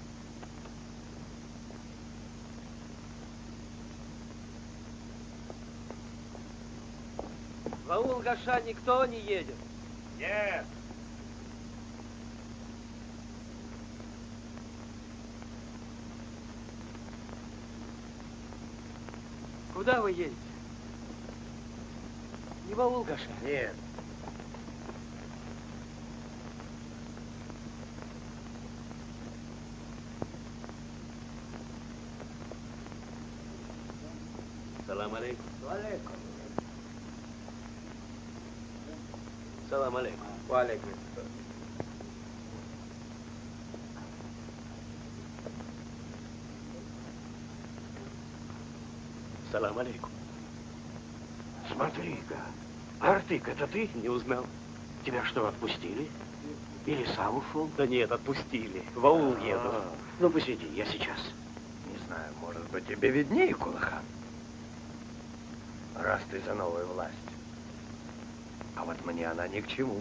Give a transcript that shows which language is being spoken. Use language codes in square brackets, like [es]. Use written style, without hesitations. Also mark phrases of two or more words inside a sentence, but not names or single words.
[ru] В аул Гаша никто не едет. Нет. Куда вы едете? Не в аул Гаша? Нет. [ar] سلام عليكم. Алейкум. سلام عليكم. Алейкум. سلام عليكم. [ru] Смотри-ка, Артык, это ты? Не узнал. Тебя что, отпустили? Или сам ушел? Да нет, отпустили. В аул еду. Ну, посиди, я сейчас. Не знаю, может быть, тебе виднее, Кулыхан. Раз ты за новую власть. А вот мне она ни к чему.